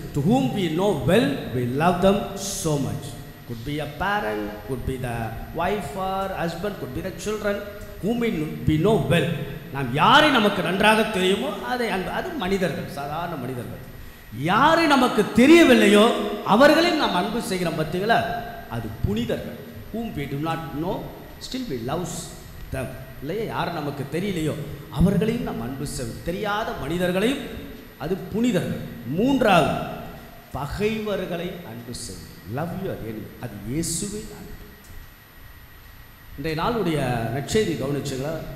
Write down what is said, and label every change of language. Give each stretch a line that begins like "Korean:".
English: To whom we know well, we love them so much. Could be a parent, could be the wife or husband, could be the children whom we know well.
Tamil: நாம் யாரை நமக்கு நன்றாக தெரியுமோ அதை அன்பு. அது மனிதர்கள், சாதாரண மனிதர்கள். யாரை நமக்கு தெரியவில்லையோ அவர்களையும் நாம் அன்பு செய்கிறோம். பார்த்தீங்களா? அது புனிதர்கள்.
English: whom we do not know, still we love them.
Tamil: இல்லையா? யார் நமக்கு தெரியலையோ அவர்களையும் நாம் அன்பு செய்வோம். தெரியாத மனிதர்களையும், அது புனிதர்கள். 3வது, பகைவர்களை அன்பு செய்வோம்.
English: Love your enemy.
Tamil: அது இயேசுவின் அன்பு. இன்றைய நாளுடைய நற்செய்தி கவனிச்சுங்களா?